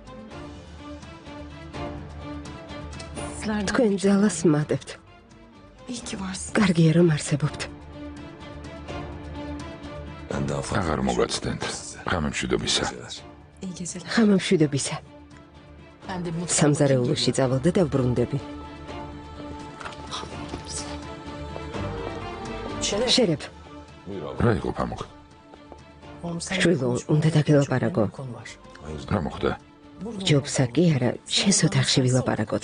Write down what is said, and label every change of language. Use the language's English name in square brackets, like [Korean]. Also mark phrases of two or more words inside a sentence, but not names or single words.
[Georgian] თქვენ ძალას მატებთ. კარგია რომ არსებობთ. აღარ მოგაცდენთ. ღამემშვიდობისა. ღამემშვიდობისა. [Turkish] Ben de mutfağa [Georgian] სამზარეულოში წავალ და დავბრუნდები. შერებ. რა იყო პამუკ? შვილო, უნდა დაგელაპარაკო. [Turkish] konu var. [Georgian] რა მოხდა? ჯობსა კი არა, შენს ოთახში ვილაპარაკოთ.